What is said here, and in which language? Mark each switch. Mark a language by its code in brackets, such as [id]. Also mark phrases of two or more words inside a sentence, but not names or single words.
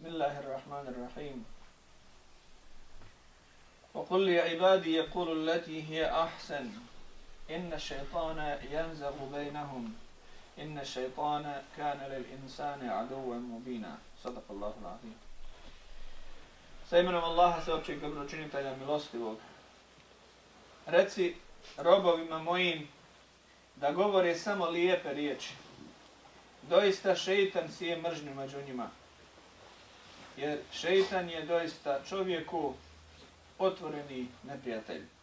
[ar] الله الرحمن الرحيم وقل لعبادي يقول التي هي أحسن إن الشيطان ينزغ بينهم إن الشيطان كان للإنسان عدوا مبينا صدق الله العظيم. [bs] Sa imenom Allaha sveopćeg dobročinitelja milostivog. Reci robovima mojim da govore samo lijepe riječi. Doista šeitan sije mržnju među njima. Jer šeitan je doista čovjeku otvoreni neprijatelj.